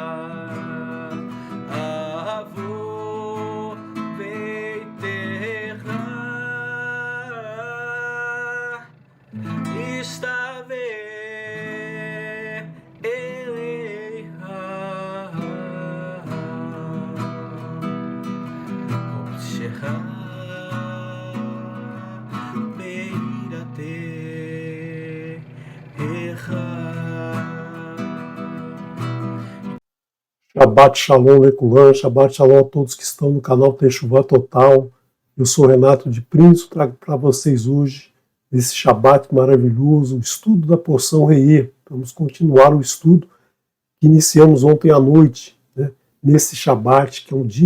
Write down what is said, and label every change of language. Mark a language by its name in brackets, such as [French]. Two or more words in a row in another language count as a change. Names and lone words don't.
[Hebrew] אבוא ביתך, אשתווה אליה, קודשך בירתך. שבת שלום, לכולם, שבת שלום [Portuguese] a todos que estão no canal Techuvá Total. Eu sou Renato de Prince, trago para vocês hoje, nesse Shabbat maravilhoso, o estudo da porção Reê. Vamos continuar o estudo que iniciamos ontem à noite, né, nesse Shabbat, que é um dia